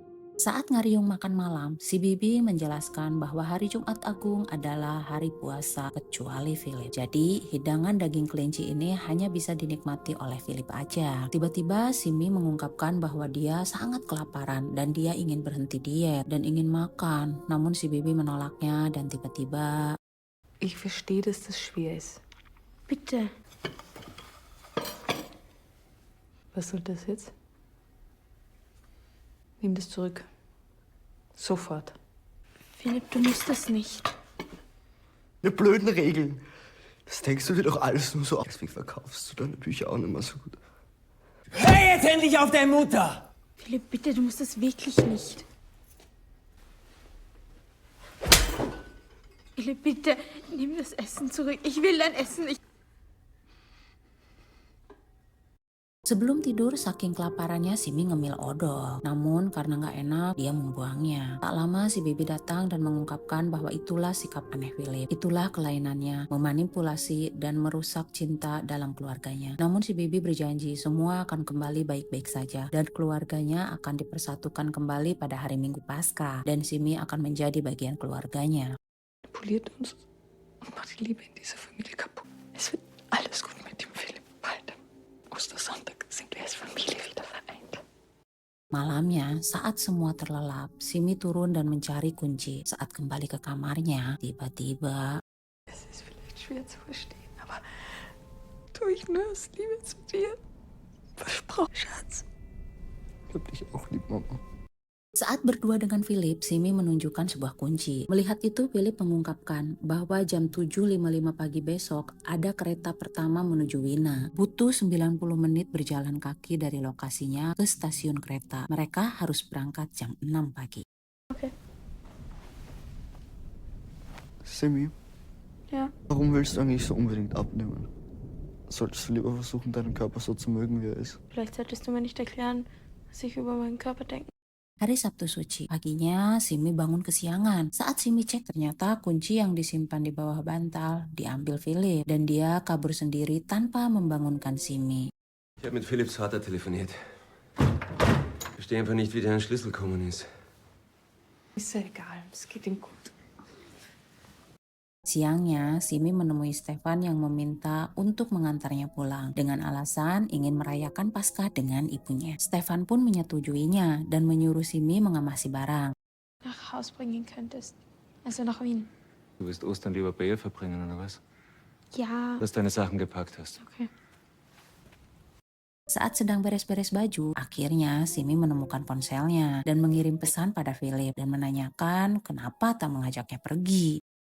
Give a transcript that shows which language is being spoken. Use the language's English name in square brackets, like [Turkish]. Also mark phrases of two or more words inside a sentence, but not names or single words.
[Indonesian] Saat ngariung makan malam, si Bibi menjelaskan bahwa hari Jumat Agung adalah hari puasa kecuali Philip. Jadi hidangan daging kelinci ini hanya bisa dinikmati oleh Philip aja. Tiba-tiba Simi mengungkapkan bahwa dia sangat kelaparan dan dia ingin berhenti diet dan ingin makan. Namun si Bibi menolaknya dan tiba-tiba [German] Ich verstehe, dass das schwer ist. Bitte. Was soll das jetzt? Nimm das zurück. Sofort. Philipp, du musst das nicht. Die blöden Regeln. Das denkst du dir doch alles nur so aus. Deswegen verkaufst du deine Bücher auch nicht mehr so gut. Hör jetzt endlich auf deine Mutter! Philipp, bitte, du musst das wirklich nicht. Philipp, bitte, nimm das Essen zurück. Ich will dein Essen nicht. [Indonesian] sebelum tidur saking kelaparannya Simi ngemil odol. Namun karena nggak enak dia membuangnya. Tak lama si Bibi datang dan mengungkapkan bahwa itulah sikap aneh Philip. Itulah kelainannya, memanipulasi dan merusak cinta dalam keluarganya. Namun si Bibi berjanji semua akan kembali baik-baik saja dan keluarganya akan dipersatukan kembali pada hari Minggu Paskah dan Simi akan menjadi bagian keluarganya. [German] Poliert uns und macht die Liebe in dieser Familie kaputt. Es wird alles gut mit dem Philipp. Bald am Ostersonntag sind wir als Familie wieder vereint. [Indonesian] Malamnya, saat semua terlelap, Simi turun dan mencari kunci. Saat kembali ke kamarnya, tiba-tiba [German] Es ist vielleicht schwer zu verstehen, aber tue ich nur aus Liebe zu dir. Versprochen, Schatz. Ich hab dich auch lieb, Mama. [Indonesian] saat berdua dengan Philip, Simi menunjukkan sebuah kunci. Melihat itu, Philip mengungkapkan bahwa jam 7.55 pagi besok ada kereta pertama menuju Wina. Butuh 90 menit berjalan kaki dari lokasinya ke stasiun kereta. Mereka harus berangkat jam 6 pagi. Simi, [German] Ja. warum willst du eigentlich so unbedingt abnehmen? Solltest du lieber versuchen, deinen Körper so zu mögen, wie er ist? Vielleicht solltest du mir nicht erklären, was ich über meinen Körper denke. [Indonesian] Hari Sabtu suci, paginya Simi bangun kesiangan. Saat Simi cek, ternyata kunci yang disimpan di bawah bantal diambil Philip dan dia kabur sendiri tanpa membangunkan Simi. [German] Ich habe mit Philipps Vater telefoniert. Ich verstehe einfach nicht, wie der an den Schlüssel gekommen ist. Ist ja egal, es geht ihm gut. [Indonesian] Siangnya, Simi menemui Stefan yang meminta untuk mengantarnya pulang dengan alasan ingin merayakan Paskah dengan ibunya. Stefan pun menyetujuinya dan menyuruh Simi mengemasi barang. [German] Nach Haus bringen könntest. Also nach Wien. Du wirst Ostern lieber bei ihr verbringen, oder was? Ja. Dass du deine Sachen gepackt hast. Okay. [Indonesian] Saat sedang beres-beres baju, akhirnya Simi menemukan ponselnya dan mengirim pesan pada Philip dan menanyakan kenapa tak mengajaknya pergi.